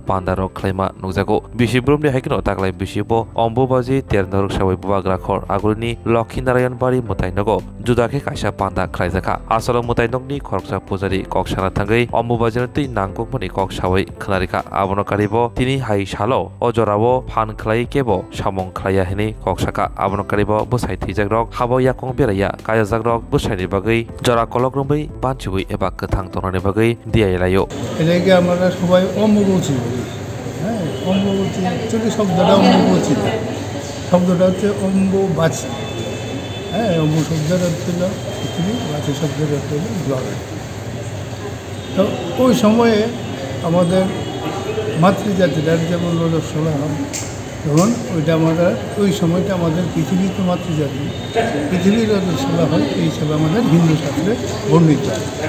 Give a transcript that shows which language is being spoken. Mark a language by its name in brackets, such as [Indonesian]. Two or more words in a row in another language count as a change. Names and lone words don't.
[Kok Borok] panda rok khlaima nukjago bisibrumni haikino taklai bisibo Ombobazi ter noruk shawi bagrakhor agulini Lokhi Narayan bari motai nago judakhe kaisa panda khlaijaka asolo motai nokni khoroksa pujari kok sana thangai Ombobazi tei nangkukmani kok shawi khnarika abono karibo tini hai salo ojorabo phan khlai kebo samong khlaya hini kok saka abono karibo bwsai thijak rok habo yakong beraya kayajak rok bwsaini bagai jora kolok rombai banchibui eba kwthang tonani bagai diailayo [Bangla] এটাকে আমরা সবাই অম্বুবাচী বলি। হ্যাঁ, অম্বুবাচী অ্যাকচুয়ালি শব্দটা অম্বুবাচী না, শব্দটা হচ্ছে অম্বুবাচী। হ্যাঁ, অম্বু শব্দের অর্থ হল পৃথিবী, বাচী শব্দের অর্থ হল জল। তো ওই সময়ে আমাদের মাতৃজাতিটার যেমন রজস্বলা হয়, তখন ওইটা আমরা ওই সময়টা আমাদের পৃথিবীতে মাতৃজাতি, পৃথিবীর রজস্বলা হয়, এই হিসাবে আমাদের হিন্দু শাস্ত্রে বর্ণিত হয়।